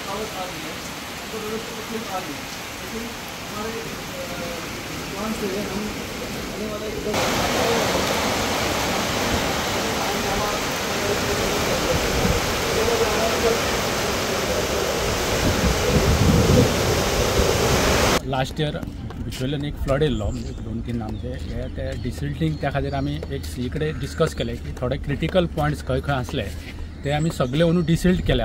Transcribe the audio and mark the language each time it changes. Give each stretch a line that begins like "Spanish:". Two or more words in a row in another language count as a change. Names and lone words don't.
Hindi: आ रही है, तो व्यवस्थित आ रही है, लेकिन हमारे दुकान से हम आने वाले
English: last year
Konkani: बिचोलेन एक फ्लड येयल्लो म्हणजे 2-3 आमचे हे ते डिसिल्टिंग त्या खातीर आमी एक सी कडेन डिस्कस केले की थोडे
English: critical points
Konkani: खंय खंय आसले ते आमी सगळे अंदू डिसिल्ट केल्या.